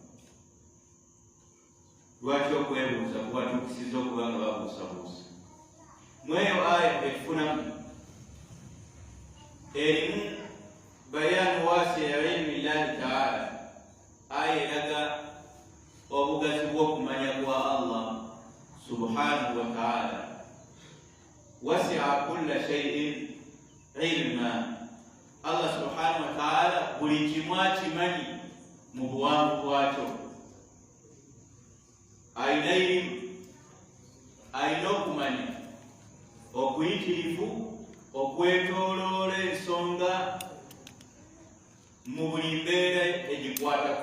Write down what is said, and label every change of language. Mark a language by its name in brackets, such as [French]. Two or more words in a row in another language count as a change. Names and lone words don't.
[Ganda] Lwaki okwebuuza kubatuukisiza okuba nga babuusabuusa? Mu eyo aya etufunamu erimu [Arabic] bayaanu waasi ya ilmi llahi taala. [Ganda] Aya eraga obugazi bw'okumanya kwa Allah [Arabic] subhanahu wa ta'ala. Wasi'a kulla shay'in ilma. [Ganda] Allah [Arabic] subhanahu wa ta'ala [Ganda] buli kimu akimanyi mu buwanvu bwakyo. Alina ilimu, alina okumanya okuyitirivu okwetooloola ensonga mu buli mbeera egikwatako.